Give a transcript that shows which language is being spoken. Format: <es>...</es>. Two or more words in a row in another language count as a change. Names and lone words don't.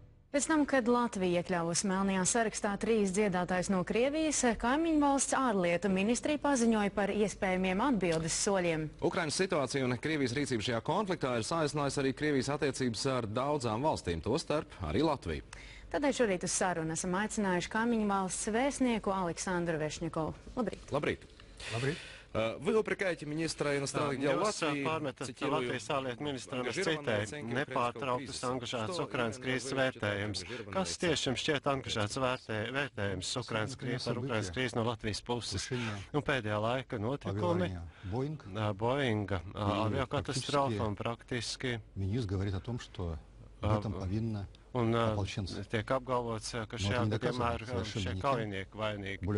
<lv>Pēc tam, kad Latvija iekļāvusi melnajā sarakstā 3 dziedātājus no Krievijas, kaimiņu valsts ārlietu ministrija paziņoja par iespējamiem atbildes soļiem. Ukrainas situācija un Krievijas rīcība šajā konfliktā ir saistinājusi arī Krievijas attiecības ar daudzām valstīm, tostarp arī Latviju. Tādēļ šorīt uz sarunu esam aicinājuši kaimiņu valsts vēstnieku Aleksandru Vešņakovu. Labrīt! Labrīt! Labrīt!</lv> <ru>Вы упрекаете министра иностранных дел Латвии,</ru> <lv>Latvijas ārlietu ministram, es citēju, nepārtrauktas angažētas Ukrainas krīzes vērtējums. Kas tieši jums šķiet angažēts vērtējums par Ukrainas krīzi no Latvijas puses? Un pēdējā laika notikumi, Boeinga aviokatastrofa un praktiski un tiek apgalvots, ka šajā gadījumā ir šie kaujinieki vainīgi.</lv>